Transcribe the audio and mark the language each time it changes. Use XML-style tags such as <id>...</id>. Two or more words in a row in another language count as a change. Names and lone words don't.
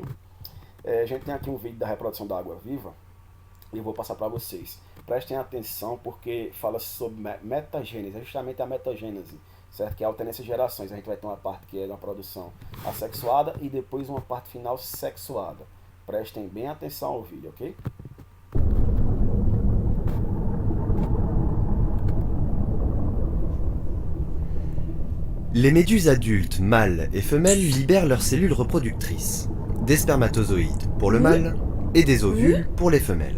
<pt>A gente tem aqui um vídeo da reprodução da água-viva e eu vou passar para vocês. Prestem atenção porque fala sobre metagênese, é justamente a metagênese, certo? Que é a alternância de gerações. A gente vai ter uma parte que é uma produção assexuada e depois uma parte final sexuada. Prestem bem atenção ao vídeo, ok?</pt> <fr>Les méduses adultes, mâles et femelles libèrent leurs cellules reproductrices, des spermatozoïdes pour le mâle et des ovules pour les femelles.</fr>